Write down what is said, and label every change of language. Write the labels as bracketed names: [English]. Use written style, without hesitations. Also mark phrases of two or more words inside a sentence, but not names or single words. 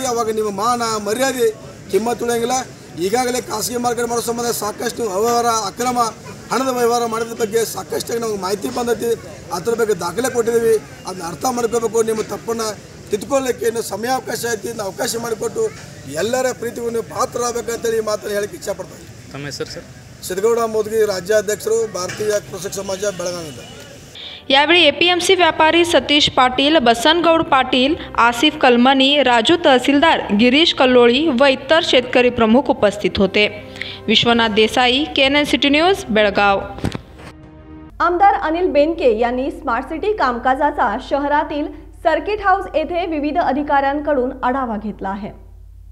[Kannada] ಅವಾಗ ನಿಮ್ಮ ಮಾನ ಮರ್ಯಾದೆ ಕಿಮ್ಮತ್ತು ಉಳಿಯಂಗಿಲ್ಲ। ಈಗಾಗಲೇ ಖಾಸಗಿ ಮಾರ್ಕೆಟ್ ಮಾಡೋ ಸಂಬಂಧ ಸಾಕಷ್ಟು ಅವ್ಯವಹಾರ, ಅಕ್ರಮ ಹಣದ ವ್ಯವಹಾರ ಮಾಡಿದ ಬಗ್ಗೆ ಸಾಕಷ್ಟಾಗಿ ನಮಗೆ ಮಾಹಿತಿ ಬಂದೈತಿ, ಅದರ ಬಗ್ಗೆ ದಾಖಲೆ ಕೊಟ್ಟಿದ್ದೀವಿ। ಅದನ್ನ ಅರ್ಥ ಮಾಡ್ಕೋಬೇಕು, ನಿಮ್ಮ ತಪ್ಪನ್ನು ತಿದ್ದುಕೊಳ್ಳಲಿಕ್ಕೆ ಇನ್ನು ಸಮಯಾವಕಾಶ ಐತಿ, ಅವಕಾಶ ಮಾಡಿಕೊಟ್ಟು ಎಲ್ಲರ ಪ್ರೀತಿಗೂ ನೀವು ಪಾತ್ರರಾಗಬೇಕಂತೇಳಿ ಮಾತನ್ನು ಹೇಳಕ್ಕೆ ಇಚ್ಛಪಡ್ತೀನಿ। ತಮ್ಮ ಹೆಸರು ಸರ್? ಸಿದ್ದಗೌಡ ಮೋದಗಿ, ರಾಜ್ಯಾಧ್ಯಕ್ಷರು, ಭಾರತೀಯ ಕೃಷಿ ಸಮಾಜ, ಬೆಳಗಾವಿಯಿಂದ। [Marathi] यावेळी APMC व्यापारी सतीश पाटील, बसनगौड पाटील, आसिफ कलमनी, राजू तहसीलदार, गिरीश कल्लोळी व इतर शेतकरी प्रमुख उपस्थित होते। विश्वनाथ देसाई, KNN सिटी न्यूज, बेळगाव। आमदार अनिल बेनके यांनी स्मार्ट सिटी कामकाजाचा शहरातील सर्किट हाऊस येथे विविध अधिकाऱ्यांकडून आढावा घेतला आहे।